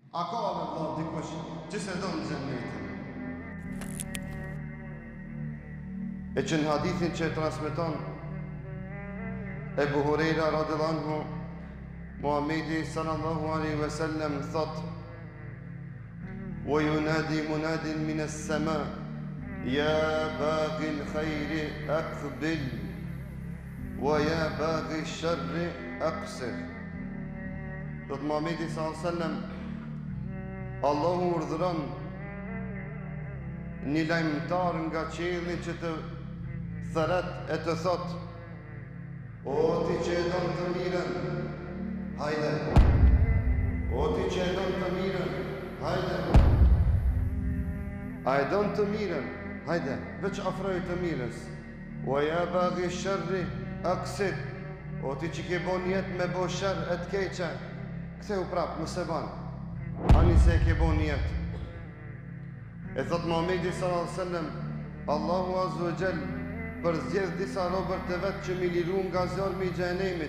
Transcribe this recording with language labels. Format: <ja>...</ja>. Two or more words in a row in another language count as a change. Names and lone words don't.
<sq>A ka me vëllai dikush që se do në xhenetin? E që në hadithin që e transmeton Ebu Hurejra</sq> <ar>رضي الله عنه, Muhamedi صلى الله عليه وسلم thot: "وينادي مناد من السماء يا باغي الخير أقبل ويا باغي الشر أقصر."</ar> <sq>Thot Muhamedi</sq> <ar>صلى الله عليه وسلم,</ar> <sq>Allahu urdhëron një lajmëtar nga qielli që të thret e të thot: "O ti që e don të mirën, hajde. O ti që e don të mirën, hajde. A e don të mirën, hajde, veç afroj të mirës.</sq> <ar>ويا باغي الشر أقصد.</ar> <sq>O ti që ke bon jetë me bo shërë e të keqe, ktheu prapë, mëse ban. Ani se ke bon jetë." E thot Muhamedi</sq> <ar>صلى الله عليه وسلم,</ar> <sq>Allahu</sq> <ar>عز وجل</ar> <sq>përzgjedh disa robër të vetë që mi liru nga zormi i xhenemit.</sq>